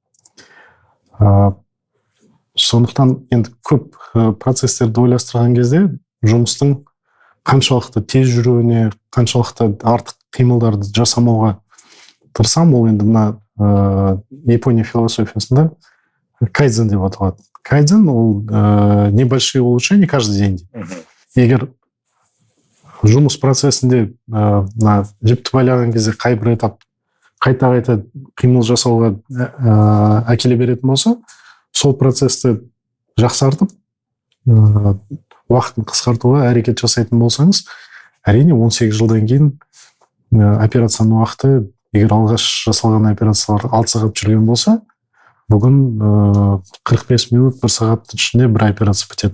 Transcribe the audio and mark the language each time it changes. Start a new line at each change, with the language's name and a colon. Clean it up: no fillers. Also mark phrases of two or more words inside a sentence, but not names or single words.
Kazakh: Сондықтан енді көп процесстерді ойластырған кезде жұмыстың қаншалықты тез жүруіне, қаншалықты артық қимылдарды жасамауға тырысам. Ол енді мына Япония философиясында кайдзен деп аталады.
Russian: Кайдзен ол небольшие улучшения каждый день.
Kazakh: Егер жұмыс процесінде жіпті байлаған кезде қайбір этап қайта қимыл жасауға әкеле беретін болса, сол процесті жақсартып, уақытын қысқартуға әрекет жасайтын болсаңыз, әрине 18 жылдан кейін операцияның уақыты, егер алғаш жасалған операциялар 6 сағат жүрген болса, бүгін 45 минут, 1 сағаттың ішінде бір операция бітеді.